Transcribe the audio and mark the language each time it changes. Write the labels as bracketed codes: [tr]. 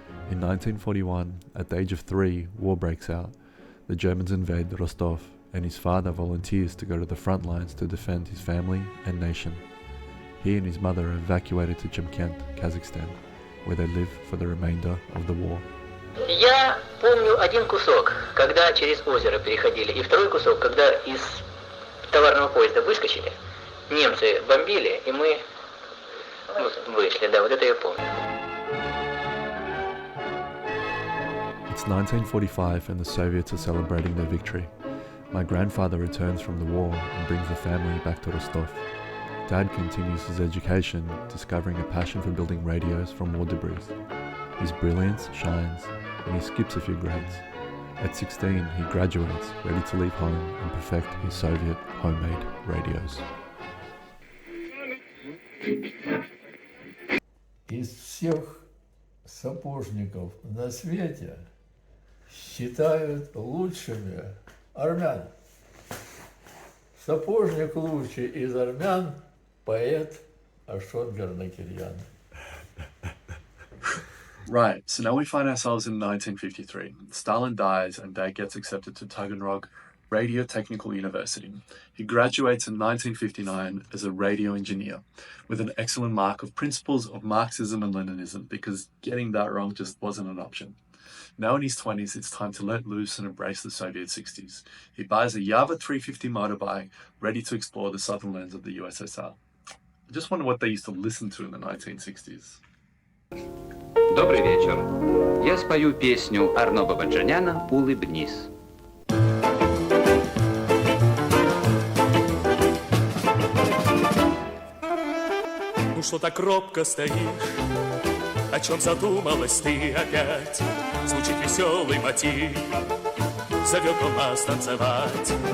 [en] In 1941, at the age of 3, war breaks out. The Germans invade Rostov, and his father volunteers to go to the front lines to defend his family and nation. He and his mother are evacuated to Chimkent, Kazakhstan, where they live for the remainder of the war. [ru] Я помню один кусок, когда через озеро переходили, и второй кусок, когда из товарного поезда выскочили. Немцы бомбили, и мы вышли, да, вот это я помню. [en] It's 1945 and the Soviets are celebrating their victory. My grandfather returns from the war and brings the family back to Rostov. Dad continues his education, discovering a passion for building radios from war debris. His brilliance shines, and he skips a few grades. At 16, he graduates, ready to leave home and perfect his Soviet homemade radios. [ru] Из всех сапожников на свете считают лучшими армян. Сапожник лучший из армян – поэт Ашот Гарнакирьян. [en] Right, so now we find ourselves in 1953. Stalin dies and Dad gets accepted to Taganrog Radio Technical University. He graduates in 1959 as a radio engineer with an excellent mark of principles of Marxism and Leninism, because getting that wrong just wasn't an option. Now in his 20s, it's time to let loose and embrace the Soviet 60s. He buys a Yava 350 motorbike, ready to explore the southern lands of the USSR. I just wonder what they used to listen to in the 1960s. [ru] Добрый вечер. Я спою песню Арно Бабаджаняна «Улыбнись». Ну что так робко стоишь? О чем задумалась ты опять? Звучит веселый мотив, зовет он нас танцевать.